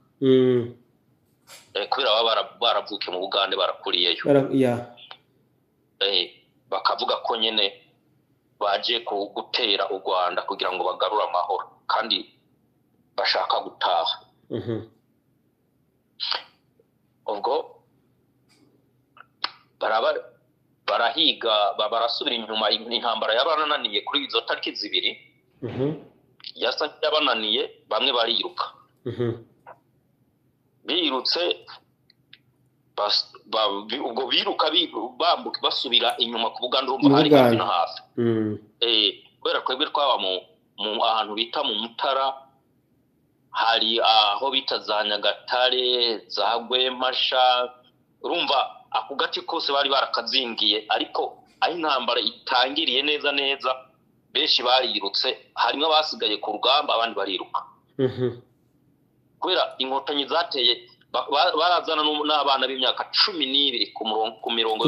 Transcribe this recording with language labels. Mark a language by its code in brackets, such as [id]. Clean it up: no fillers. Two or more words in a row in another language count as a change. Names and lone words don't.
[rn] kubera baravuke mu Bugande barakuriyeyo bakavuga ko nyene baje gutera u Rwanda kugira ngo bagarure amahoro kandi bashaka gutaha ubwo barahiga barasubira inyuma intambara yabananiye kuri izo tariki 2 yasa yabananiye bamwe bariruka birutse ubwo biruka bambuka basubira inyuma ku Buganda urumva hari hafi na hafi kubera kwebwe twaba mu ahantu bita mu Mutara hari aho bita za Nyagatare za Rwemasha urumva ako gace kose bari barakazingiye ariko aho intambara itangiriye neza benshi barirutse harimo abasigaye ku rugamba abandi bariruka kubera Inkotanyi zateye barazana n'abana b'imyaka 12 ku mirongo